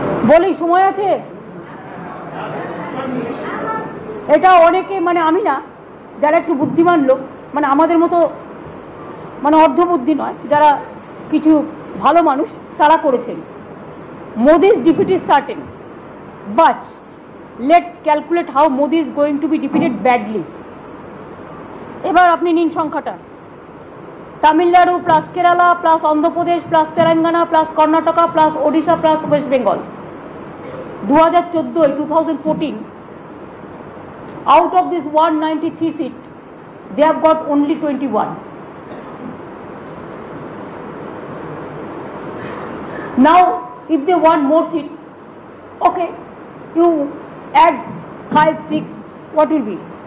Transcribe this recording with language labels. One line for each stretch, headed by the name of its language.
Bangla: বলি সময় আছে? এটা অনেকে, মানে আমি না, যারা একটু বুদ্ধিমান লোক, মানে আমাদের মতো, মানে অর্ধবুদ্ধি নয়, যারা কিছু ভালো মানুষ, তারা করেছেন।
English: Modi's defeat is certain, but let's calculate how Modi is going to be defeated badly.
Bangla: এবার আপনি নিন সংখ্যাটা, Tamil Nadu plus Kerala plus Andhra Pradesh plus Telangana plus Karnataka plus Odisha plus West Bengal.
English: 2014, out of this 193 seat, they have got only 21. Now, if they want more seat, okay, you add 5, 6, what will be?